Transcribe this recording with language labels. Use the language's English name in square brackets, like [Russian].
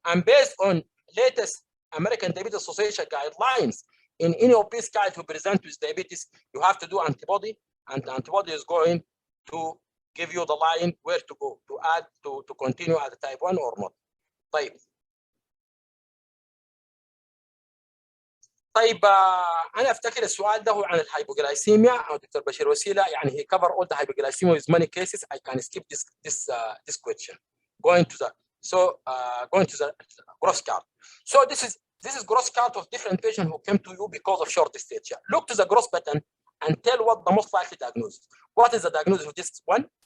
[English] And based on latest American Diabetes Association guidelines, in any obese child who present with diabetes, you have to do antibody, and the antibody is going to give you the line where to go to add to continue at the type 1 or not. [Arabic] طيب انا افتكر السؤال ده هو عن الهايبوغلايسيميا او دكتور بشير وسيله يعني [English] he cover all the hypoglycemia with many cases. I can skip this question. Going to the gross chart. So this is gross chart of different patients who came to you because of short stature. Look to the gross pattern and tell what the most likely diagnosis. What is the diagnosis of this one?